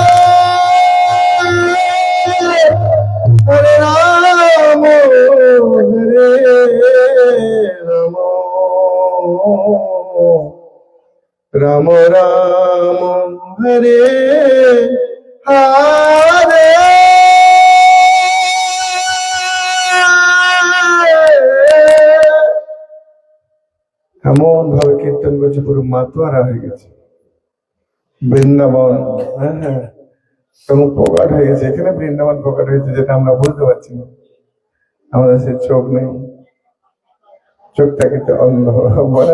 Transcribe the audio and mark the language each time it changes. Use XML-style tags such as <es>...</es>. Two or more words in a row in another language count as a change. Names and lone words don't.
<sa>हरे राम हरे राम राम राम हरे</sa> <bn>Hare এমন ভাবে কীর্তন করছে পুরো মাতোয়ারা হয়ে গেছে বৃন্দাবন। হ্যাঁ, এবং প্রকাট হয়ে গেছে এখানে, বৃন্দাবন প্রকাট হয়েছে যেটা আমরা বুঝতে পারছি না, আমাদের সে চোখ নেই, চোখটা কিন্তু অন্ধ বলে।</bn>